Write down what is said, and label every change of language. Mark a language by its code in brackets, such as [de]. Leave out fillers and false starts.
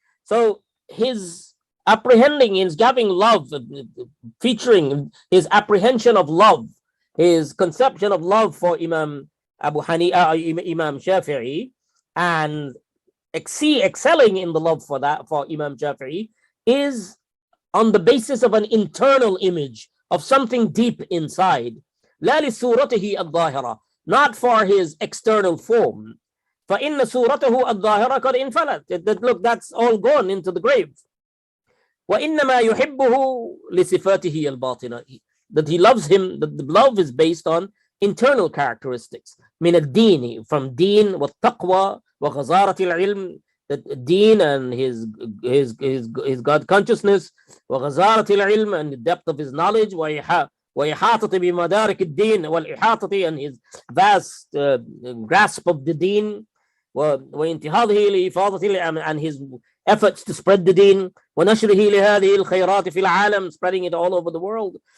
[en] So his apprehending, his giving love, featuring his apprehension of love, his conception of love for Imam Imam Shafi'i, and excelling in the love for Imam Shafi'i, is on the basis of an internal image of something deep inside. [ar] لا لصورته الظاهرة, [en] not for his external form. [ar] فإن صورته الظاهرة قد انفلت. [en] Look, that's all gone into the grave. [ar] وإنما يحبه لصفاته الباطنة, [en] that he loves him, that the love is based on internal characteristics. من الدين, from deen, [ar] والتقوى وغزارة العلم, [en] that deen and his God consciousness, وغزارة العلم, and the depth of his knowledge, [ar] وإحاطة بمدارك الدين, [en] والإحاطة, and his vast grasp of the deen, [ar] وانتهاضه لإفاضة, [en] and his efforts to spread the deen, [ar] ونشره لهذه الخيرات في العالم, [en] spreading it all over the world.